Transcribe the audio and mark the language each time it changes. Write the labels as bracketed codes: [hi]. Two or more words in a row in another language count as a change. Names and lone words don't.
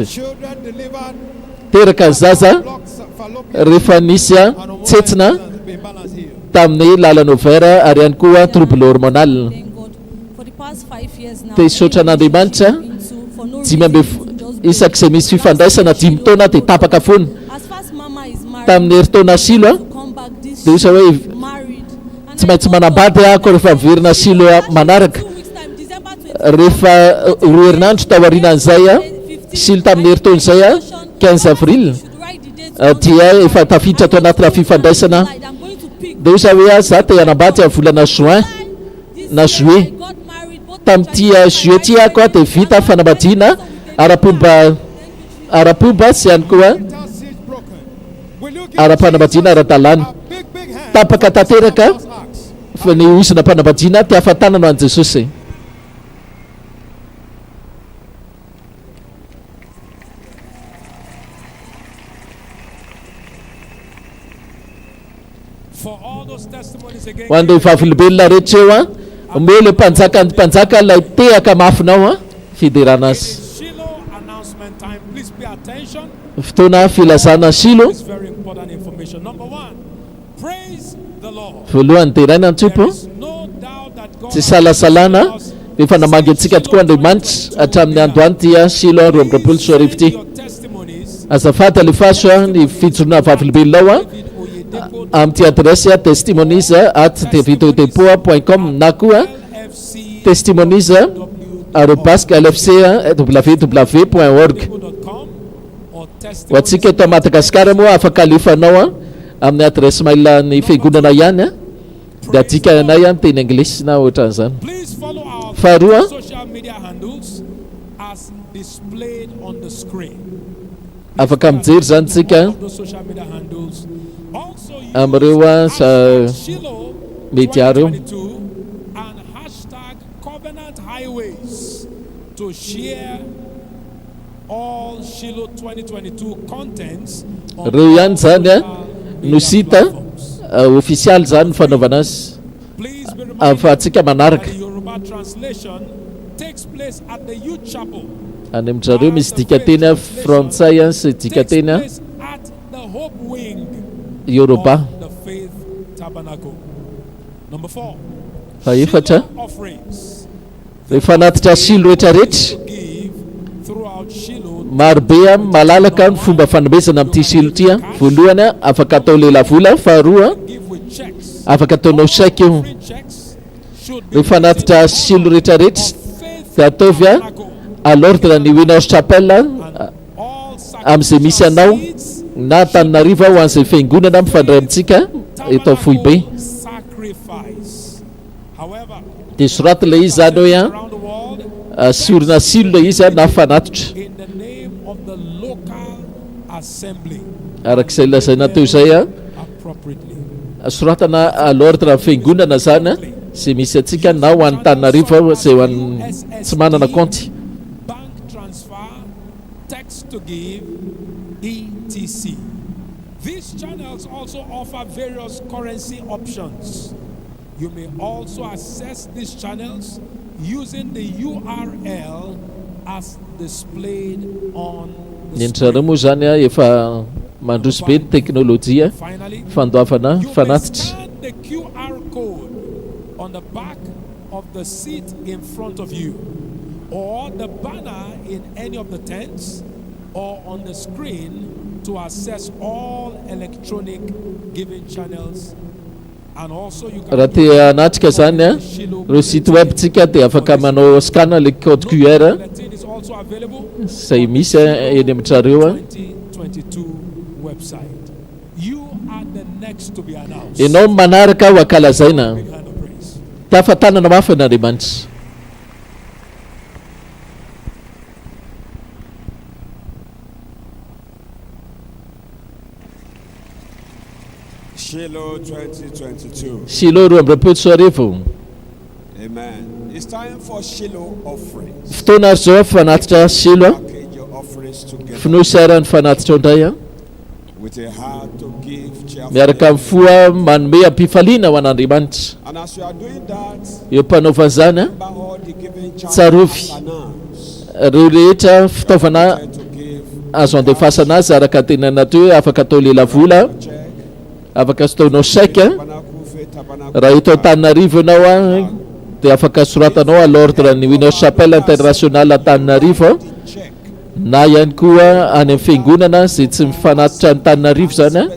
[mg] Teraka ny zaza rehefa nisy tsetsina tamin'ny lalan'ny ovaire ary ihany koa [fr] trouble hormonal. [mg] Dia misaotra an'Andriamanitra isak'izay misy fifandraisana 5 taona dia tapaka foana. Tamin'ny herintaona Shiloh dia izy hoe [en] married. And [mg] tsy [en] then [mg] maintsy manambady ako rehefa miverina Shiloh manaraka. [en] 2 weeks time, December 20. [mg] Rehefa roa herinandro tao aorianan'izay a Shiloh tamin'ny herintaon'izay a 15 avril dia efa tafiditra tao anatina fifandraisana. [en] I'm going to pick. [mg] Dia izy hoe za te hanambady amin'ny volana juin na juillet. [en] Got married both [mg] Tamin'ity juillet ty ako a dia vita fanambadiana ara-pomba sy ihany koa [en] Mental siege broken. Will you give [mg] ara-panambadiana ara-dalàna. [en] a big hand? [mg] Tapaka tanteraka [en] Just ask. [mg] fa ny osina mpanambadiana ty ahafantanana ho an'i Jesosy. [en] For all those testimonies again. [mg] Ho an'ireo vavolombelona rehetra eo a omele mpanjaka ilay tehaka mafinao a fiderana azy. [en] Shiloh announcement time. Please pay attention. [mg] Fotoana filazana Shiloh. [en] It's very important information. Number 1, praise the Lord. [mg] Voalohany dia iraina [en] There [mg] an-tsopo [en] is no doubt that God [mg] tsy salasalana efa namangy antsika tokoa Andriamanitra hatramin'ny androany dia Shiloh 20 sy 10 ity. [en] your testimonies. [mg] Azafady alefaso a ny fijoroana vavolombelona ao a amin'ity adresy a testimonies@tvtdepoa.com na koa LFC testimonies@lfc.ww.org. [en] .com or [mg] Ho [en] testimonies. [mg] antsika eto Madagasikara moa afaka alefanao a amin'ny adresy mail ny fiangonana ihany a dia adika anay a teny anglisy na ohatran'izany. [en] Please follow our [mg] Faharoa, [en] social media handles as displayed on the screen. [mg] afaka mijery zany tsika [en] Those social media handles. Also use [mg] amin'ireo a Shiloh media reo [en] 2022 and hashtag Covenant Highways to share all Shiloh 2022 contents on [mg] reo ihany zany a [en] all [mg] no [en] media [mg] sita [en] platforms. [mg] official zany fanaovana azy [en] Please be reminded [mg] ahafahantsika [en] that [mg] manaraka. [en] the Yoruba translation takes place at the youth chapel. [mg] Any amin'izareo misy dikateny a frantsay a sy [en] Takes [mg] dikateny a place at the Hope Wing Yoruba. [en] of the Faith Tabernacle. Number 4, [mg] Faefatra, [en] Shiloh offerings [mg] rehefa anatitra Shiloh rehetrarehetra [en] to give throughout Shiloh. [mg] marobe a malalaka ny fomba fanomezana amin'ity Shiloh ty a. Voalohany a afaka atao lelavola, faharoa [en] Give with checks. [mg] afaka ataonao chèque io. [en] Offering checks should be [mg] Rehefa anatitra Shiloh rehetrarehetra [en] Faith [mg] dia ataovy a [en] Tabernacle [fr] à l'ordre [mg] ny Winners Chapel [en] and all [mg] amin'izay misy anao [en] seeds, [mg] na Antananarivo ho an'izay fiangonana mifandray amintsika eto Foibe. [en] tabernacle sacrifice. However, [mg] Dia soraty ilay izy zany hoe a [en] around the world, [mg] sorona Shiloh ilay izy a na fanatitra [en] in the name of the local assembly [mg] arak'izay lazaina teo izay a [en] appropriately. [mg] soratana [fr] à l'ordre [mg] ny fiangonana zany a zay misy atsika na ho an'ny Antananarivo zay ho an'ny tsy manana compte. [en] Bank transfer, text to give, etc. These channels also offer various currency options. You may also access these channels using the URL as displayed on the [mg] Ny andrareo moa [en] screen. [mg] zany a efa mandroso be ny teknôlôjia [en] Finally, [mg] fandoavana [en] you may [mg] fanatitra. [en] scan the QR code on the back of the seat in front of you, or the banner in any of the tents, or on the screen to access all electronic giving channels. And also you can [mg] Raha te hanatrika zany a reo [fr] site web [mg] tsika dia afaka manao scan [fr] le code QR [en] bulletin is also available [mg] zay misy eny amin'trareo a. [en] 2022 website. You are the next to be announced. [mg] Ianao manaraka ho ankalazaina. [en] Big hand of praise. [mg] Tafatanana mafy an'Andriamanitra. Shiloh 2022. Shiloh 2022. Amen. [en] It's time for Shiloh offerings. [mg] Fotoana ary zao fanatitra Shiloh. [en] Package your offerings together [mg] Finosara ny fanatitra ndray a. [en] with a heart to give [mg] Miaraka amin'ny [en] cheerfully. [mg] foa manome am-pifaliana ho an'Andriamanitra. [en] And as you are doing that, [mg] Eo mpanaova zany a [en] remember all the giving [mg] Tsarovy. [en] channels announced. [mg] reo rehetra fitaovana [en] Try to give [mg] azo andefasana azy araka tenana teo hoe afaka atao lelavola, [en] check. [mg] afaka ataonao chèque. [en] Tabernacle, Faith Tabernacle. [mg] Raha eto Antananarivo ianao a dia afaka soratanao [fr] à l'ordre [mg] ny Winners Chapel International Antananarivo, [en] Check. [mg] na ihany koa any amin'ny fiangonana zay tsy mifanatitra Antananarivo zany a